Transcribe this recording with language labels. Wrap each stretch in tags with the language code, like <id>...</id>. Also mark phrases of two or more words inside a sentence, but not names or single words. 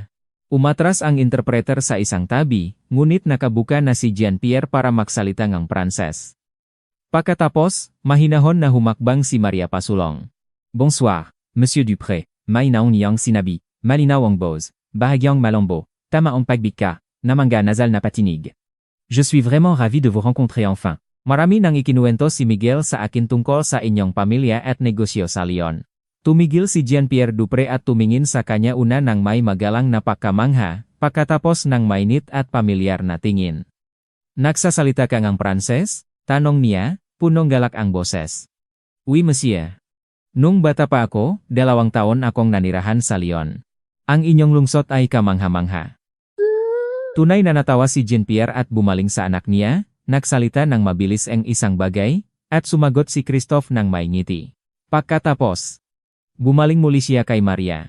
<tl>Umatras ang interpreter sa isang tabi, ngunit nakabuka na si Jean-Pierre para magsalita ng Pranses. Pagkatapos, mahinahon na humakbang si Maria pasulong.</tl> <fr>Bonsoir, Monsieur Dupré,</fr> <tl>may naon niyang sinabi, malinaw ang boses, bahagyang malombo, tama ang pagbika, namanga nasal na patinig.</tl> <fr>Je suis vraiment ravi de vous rencontrer enfin.</fr> <tl>Marami nang ikinuwento si Miguel sa akin tungkol sa inyong pamilya at negosyo sa Lyon. Tumigil si Jean-Pierre Dupré at tumingin sa kanya una ng may magalang na pagkamangha, pagkatapos ng mainit at pamilyar na tingin. Nagsasalita ka ngang Pranses? Tanong niya, punong galak ang boses.</tl> <fr>Oui monsieur.</fr> <tl>Nung bata pa ako, 2 taon akong nanirahan sa Lyon. Ang inyong lungsod ay kamangha-mangha. Tunay na natawa si Jean-Pierre at bumaling sa anak niya, nagsalita ng mabilis ang isang bagay, at sumagot si Christophe ng may ngiti. Pagkatapos, bumaling muli siya kay Maria.</tl>